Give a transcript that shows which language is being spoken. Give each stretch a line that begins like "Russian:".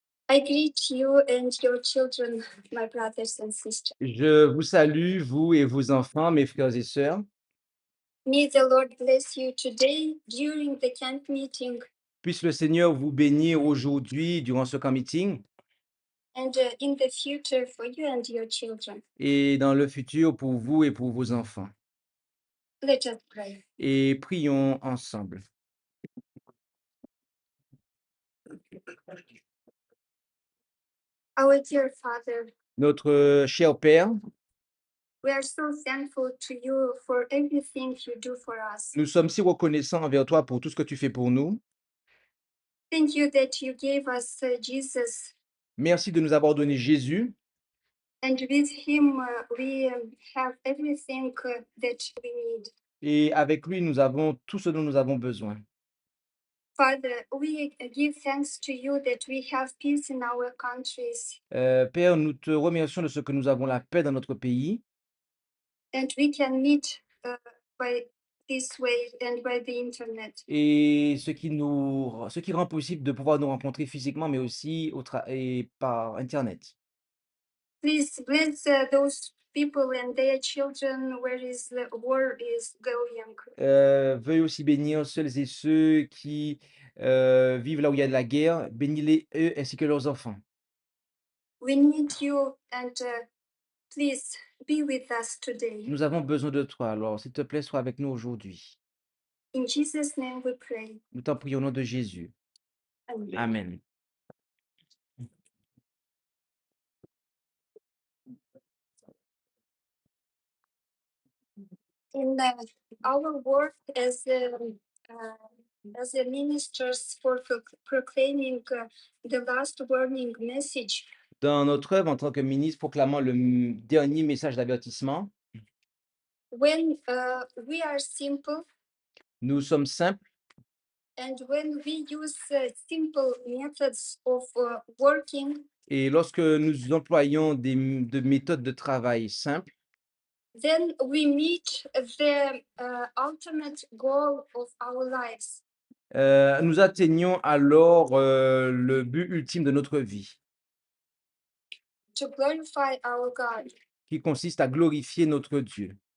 English: I greet you and your children, my brothers and sisters.
French: Je vous salue, vous et vos enfants, mes frères et sœurs.
English: May the Lord bless you today during the camp meeting
French: Puisse le Seigneur vous bénir aujourd'hui durant ce camp meeting
English: and in the future for you and your children.
French: et dans le futur pour vous et pour vos enfants.
English: Let us pray.
French: Et prions ensemble.
English: Our dear Father,
French: Notre cher Père,
English: we are so thankful to you for everything you do for us.
French: nous sommes si reconnaissants envers toi pour tout ce que tu fais pour nous.
English: Thank you that you gave us Jesus,
French: Merci de nous avoir donné Jésus
English: and with him we have everything that we need.
French: et avec lui, nous avons tout ce dont nous avons besoin.
English: Father, we give thanks to you that we have peace in our countries
French: Père, nous te remercions de ce que nous avons la paix dans notre pays
English: and we can meet by this way and by the internet.
French: et ce qui rend possible de pouvoir nous rencontrer physiquement, mais aussi et par Internet.
English: Please bless those people and their children where is the war is going.
French: Veuille aussi bénir celles et ceux qui vivent là où il y a de la guerre. Bénis-les, eux, ainsi que leurs enfants.
English: We need you and please be with us today.
French: Nous avons besoin de toi, alors s'il te plaît, sois avec nous aujourd'hui.
English: In Jesus' name we pray.
French: Nous t'en prions au nom de Jésus.
English: Amen.
French: Amen.
English: In our work as a ministers for proclaiming the last warning message,
French: Dans notre œuvre en tant que ministre proclamant le dernier message d'avertissement,
English: when we are simple
French: nous sommes simples
English: and when we use simple methods of working,
French: et lorsque nous employons de méthodes de travail simples,
English: then we meet the ultimate goal of our lives.
French: nous atteignons alors le but ultime de notre vie,
English: To glorify our God.
French: qui consiste à glorifier notre Dieu.